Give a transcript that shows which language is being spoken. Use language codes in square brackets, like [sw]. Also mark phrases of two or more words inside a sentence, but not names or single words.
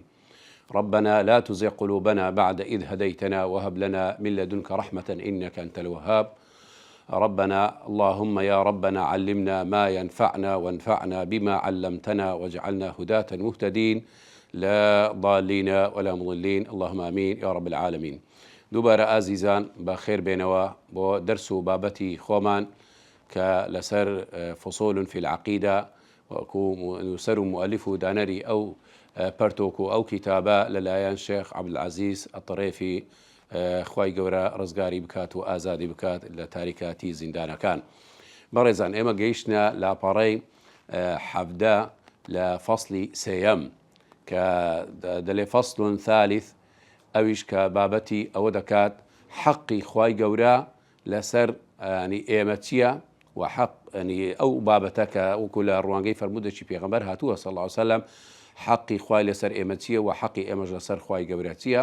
[ar] ربنا لا تزغ قلوبنا بعد إذ هديتنا وهب لنا من لدنك رحمة إنك أنت الوهاب. ربنا اللهم يا ربنا علمنا ما ينفعنا وانفعنا بما علمتنا واجعلنا هداة مهتدين لا ضالين ولا مضلين، اللهم آمين يا رب العالمين. [ckb] دووبارە ئازیزان بەخێر بێنەوە بۆ دەرس و بابەتی خۆمان کە لەسەر فصول في العقيدة وەکو نووسەر و مؤلف و دانەری ئەو پەرتۆک و ئەو کتابە لەلایەن شێخ عەبدولعەزیز ئەتڕێفی خوای گەورە ڕزگاری بکات و ئازادی بکات لە تاریکاتی زیندانەکان. بەڕێزان، ئێمە گەیشتنە لاپەڕەی حەڤدە لە فەصلی سێیەم کە دەڵێ [ar] فەصل ثالث، [ckb] ئەویش کە بابەتی ئەوە دەکات حەقی خوای گەورە لەسەر ئێمە چییە و حەق ئەو بابەتە کە وەکو لە ڕوانگەی فەرموودێکی پێغەمبەر هاتووە [ar] صلی الله علیه وسلم، [ckb] حەقی خوای لەسەر ئێمە چییە و حەقی ئێمەش لەسەر خوای گەورە چییە.